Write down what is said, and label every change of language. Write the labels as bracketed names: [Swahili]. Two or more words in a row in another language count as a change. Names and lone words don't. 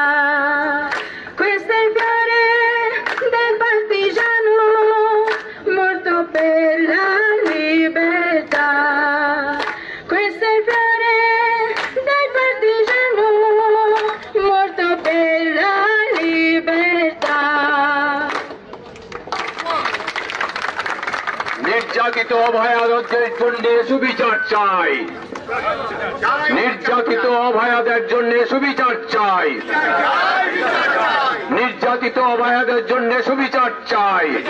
[Italian] Questo è il fiore del partigiano, morto per la libertà. Questo è il fiore del partigiano, morto per la libertà. [Bangla] নির্যাতিত অভয়াদের জন্য সুবিচার চাই, নির্যাতিত অভয়াদের জন্য সুবিচার চাই, নির্যাতিত অভয়াদের জন্য সুবিচার চাই।